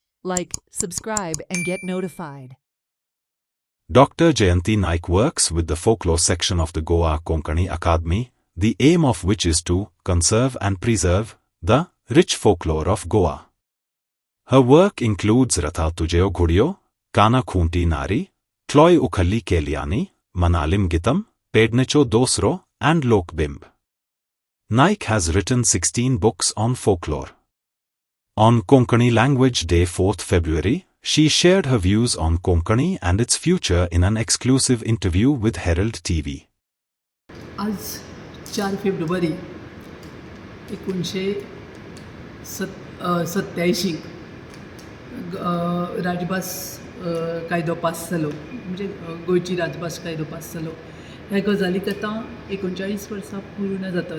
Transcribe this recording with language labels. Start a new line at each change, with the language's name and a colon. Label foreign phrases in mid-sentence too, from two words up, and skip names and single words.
English: Like, subscribe, and get notified. Dr. Jayanti Naik works with the folklore section of the Goa Konkani Akademi, the aim of which is to conserve and preserve the rich folklore of Goa. Her work includes Ratha Tujeo Ghudiyo, Kana Khunti Nari, Tloy Ukhalli Keliani, Manalim Gitam, Pednecho Dosro, and Lokbimb. Naik has written 16 books on folklore. On Konkani Language Day 4th February, she shared her views on Konkani and its future in an exclusive interview with Herald TV.
Konkani: आज 4 फेब्रुवारी 1987 राजभास कायदो पास जालो, म्हणजे गोंयची राजभास कायदो पास जालो. ह्या गजालीक आतां 39 वर्सां पूर्ण जातात.